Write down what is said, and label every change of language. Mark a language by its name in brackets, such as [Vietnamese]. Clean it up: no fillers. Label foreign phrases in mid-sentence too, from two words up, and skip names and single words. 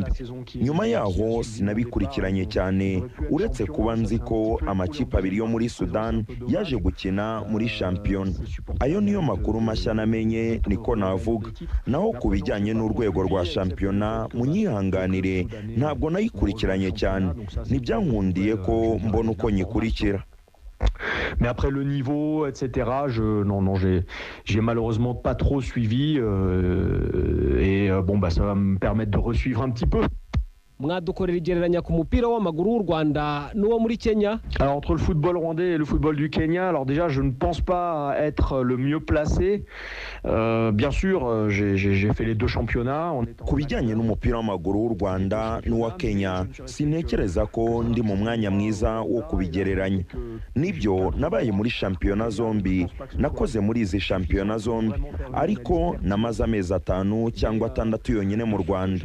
[Kinyarwanda] Nyuma yaho sinabikurikiranye cyane, uretse kuba nzi ko amakipe abiri yo muri Sudan yaje gukina muri shampiyona. Ayo niyo makuru mashya namenye, niko navuga. Naho ku bijyanye n'urwego rwa shampiyona munyihanganire, ntabwo nayikurikiranye cyane, ntibyankundiye ko mbona uko nyikurikira. [French] Mais après le niveau, etc., j'ai malheureusement pas trop suivi et ça va me permettre de resuivre un petit peu. [Kinyarwanda] Mwadukorera igereranya ku mupira w'amaguru w'u Rwanda n'uwo muri Kenya? [French] Alors entre le football rwandais et le football du Kenya, alors déjà je ne pense pas être le mieux placé. Bien sûr, j'ai fait les 2 championnats. [Kinyarwanda] Ku bijyanye n'umupira w'amaguru w'u Rwanda n'uwa Kenya, sintekereza ko ndi mu mwanya mwiza wo kubigereranya. Nibyo nabaye muri shampiyona zombi, nakoze muri izi shampiyona zombi, ariko namaze amezi 5 cyangwa 6 yonyine mu Rwanda.